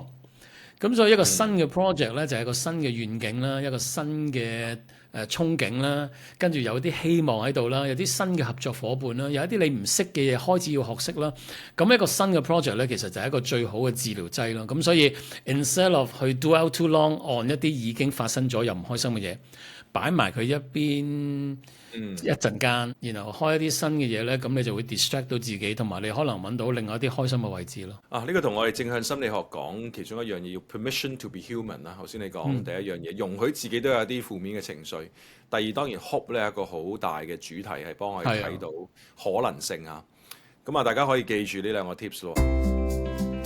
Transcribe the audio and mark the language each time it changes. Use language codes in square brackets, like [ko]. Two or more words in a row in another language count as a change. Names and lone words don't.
[yue] 咁所以一個新嘅 project 咧，就係一個新嘅願景啦，一個新嘅憧憬啦，跟住有啲希望喺度啦，有啲新嘅合作伙伴啦，有一啲你唔識嘅嘢開始要學識啦。咁一個新嘅 project 咧，其實就係一個最好嘅治療劑咯。咁所以 [en] instead of [yue] 去 [en] dwell too long on [yue] 一啲已經發生咗又唔開心嘅嘢，擺埋佢一邊。一陣間，然後開一啲新嘅嘢咧，咁你就會 distract 到自己，同埋你可能揾到另外一啲開心嘅位置咯。呢個同我哋正向心理學講其中一樣嘢，要 [en] permission to be human [yue] 啦。頭先你講第一樣嘢，容許自己都有啲負面嘅情緒。第二當然 hope 咧係一個好大嘅主題，係幫我哋睇到可能性啊。咁啊，大家可以記住呢兩個 tips 咯。